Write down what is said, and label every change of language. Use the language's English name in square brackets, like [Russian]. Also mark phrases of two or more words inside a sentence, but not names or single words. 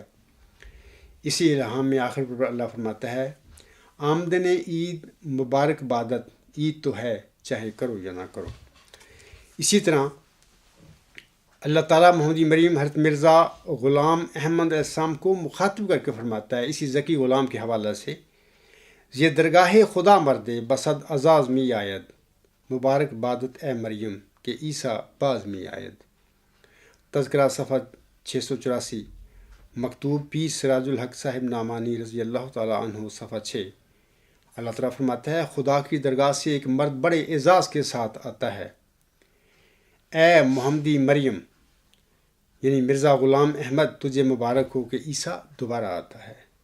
[Urdu] اسی الہام میں آخر پر اللہ فرماتا ہے، [Persian] آمدن عید مبارک بادت، [Urdu] عید تو ہے چاہے کرو یا نہ کرو۔ اسی طرح اللہ تعالیٰ محمدی مریم حضرت مرزا غلام احمد [Arabic] علیہ السلام [Urdu] کو مخاطب کر کے فرماتا ہے اسی ذکی غلام کے حوالے سے، [Persian] یہ درگاہ خدا مردے بسد اعزاز می آید، مبارک بادت اے مریم کہ عیسیٰ باز می آید۔ [Urdu] تذکرہ صفحہ 684، مکتوب پیر سراج الحق صاحب نعمانی [Arabic] رضی اللہ تعالیٰ عنہ [Urdu] صفحہ 6۔ اللہ تعالیٰ فرماتا ہے خدا کی درگاہ سے ایک مرد بڑے اعزاز کے ساتھ آتا ہے، اے محمدی مریم یعنی مرزا غلام احمد تجھے مبارک ہو کہ عیسیٰ دوبارہ آتا ہے۔